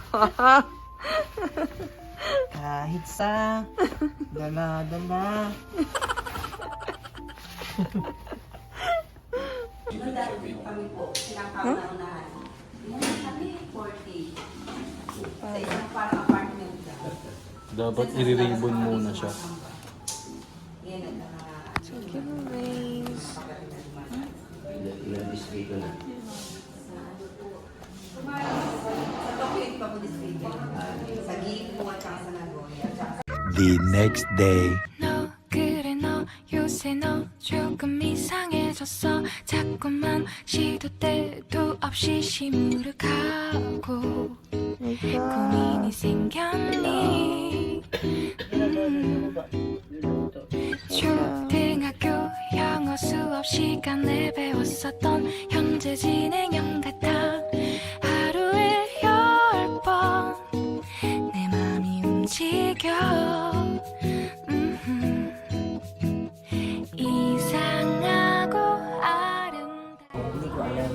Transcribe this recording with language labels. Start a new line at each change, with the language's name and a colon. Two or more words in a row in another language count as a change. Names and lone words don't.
Filipino: Kahit sa dala-dala. Dapat i-ribbon muna siya.
English: So, giveaways. The next day.
Korean: 너 그래 너 요새 너 조금 이상해졌어 자꾸만 시도 때도 없이 시무룩하고 고민이 생겼니 초등학교 영어 수업 시간에 배웠었던 현재 현재 진행형 같아 하루에 10번 내 맘이 움직여 이상하고 아름다워
Filipino: Hindi ko alam.